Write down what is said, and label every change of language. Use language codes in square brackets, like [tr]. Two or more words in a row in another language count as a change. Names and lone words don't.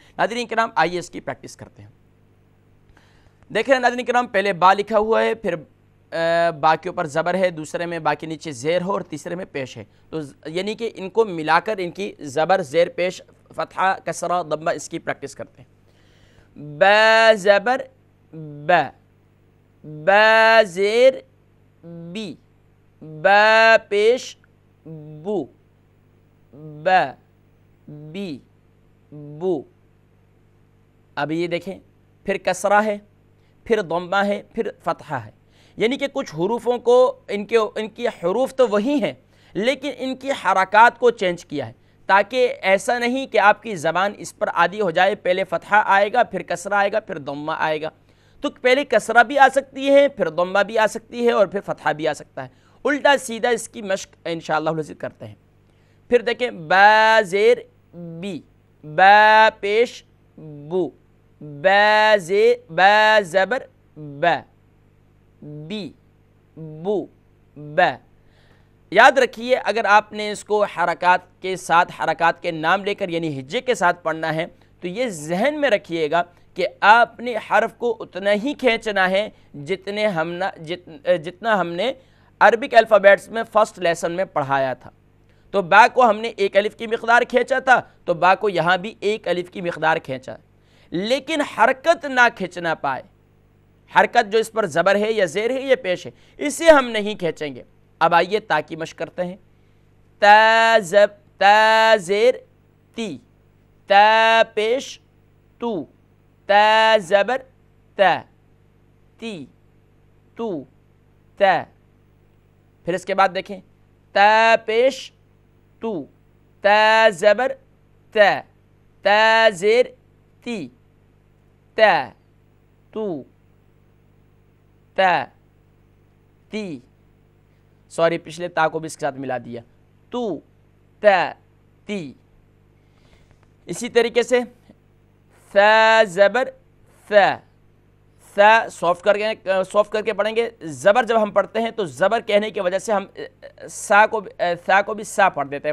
[ur] ناظرین کرام آئیے اس کی پریکٹس کرتے ہیں۔ دیکھ رہے ہیں ناظرین کرام، پہلے با لکھا ہوا ہے، پھر با کے اوپر زبر ہے، دوسرے میں با کے نیچے زیر ہو اور تیسرے میں پیش ہے، تو یعنی کہ ان کو ملا کر ان کی زبر زیر پیش فتحہ کسرہ ضمہ اس کی پریکٹس کرتے ہیں۔ با زبر با، با زیر بی، با پیش بو، با بی بو۔ اب یہ دیکھیں پھر کسرہ ہے، پھر ضمہ ہے، پھر فتحہ ہے، یعنی کہ کچھ حروفوں کو ان کی حروف تو وہی ہیں لیکن ان کی حرکات کو چینج کیا ہے، تاکہ ایسا نہیں کہ آپ کی زبان اس پر عادی ہو جائے، پہلے فتحہ آئے گا، پھر کسرہ آئے گا، پھر ضمہ آئے گا، تو پہلے کسرہ بھی آ سکتی ہے، پھر ضمہ بھی آ سکتی ہے اور پھر فتحہ بھی آ سکتا ہے، الٹا سیدھا اس کی مشق انشاءاللہ العزیز کرتے ہیں۔ پھر دیکھیں با زیر بی، با پیش بو، با زبر با، بی بو با۔ یاد رکھیے اگر آپ نے اس کو حرکات کے ساتھ، حرکات کے نام لے کر یعنی ہجے کے ساتھ پڑھنا ہے تو یہ ذہن میں رکھیے گا کہ آپ نے حرف کو اتنا ہی کھینچنا ہے جتنا ہم نے [en] Arabic alphabets [ur] میں [en] first lesson [ur] میں پڑھایا تھا۔ تو با کو ہم نے ایک الف کی مقدار کھینچا تھا، تو با کو یہاں بھی ایک الف کی مقدار کھینچا، لیکن حرکت نہ کھینچنا پائے، حرکت جو اس پر زبر ہے یا زیر ہے یا پیش ہے اسے ہم نہیں کھینچیں گے۔ اب آئیے تا کی مشق کرتے ہیں۔ تا زیر تی، تا پیش تو، تا زبر تا، تی تو تا۔ پھر اس کے بعد دیکھیں تا پیش تو، تا زبر تا، تا زیر تی، تا تو تا تی، سوری پچھلے تا کو بھی اس کے ساتھ ملا دیا، تو تا تی۔ اسی طریقے سے ثا زبر ثا، ثا سافٹ کر کے پڑھیں گے۔ زبر جب ہم پڑھتے ہیں تو زبر کہنے کی وجہ سے ہم ثا کو بھی سا پڑھ دیتے ہیں۔